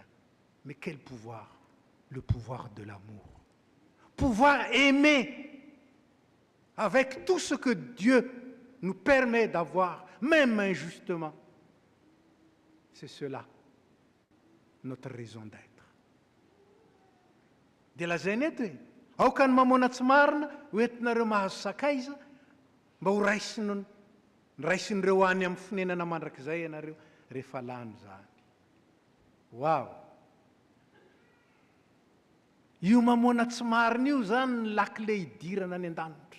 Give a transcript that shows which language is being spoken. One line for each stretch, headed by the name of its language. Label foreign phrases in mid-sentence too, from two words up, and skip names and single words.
French: Mais quel pouvoir? Le pouvoir de l'amour. Pouvoir aimer avec tout ce que Dieu nous permet d'avoir, même injustement. C'est cela, notre raison d'être.
Malagasy: Dia lazaina eto hoe aoka ny mamoana tsy marina hoentinareo mahazo sakaiza mba ho raisin'ireo any amin'ny fonenana mandrakizay ianareo rehefa lany zany. Wow! Io mamoana tsy marina io zany ny lakile hidirana any an-danitra.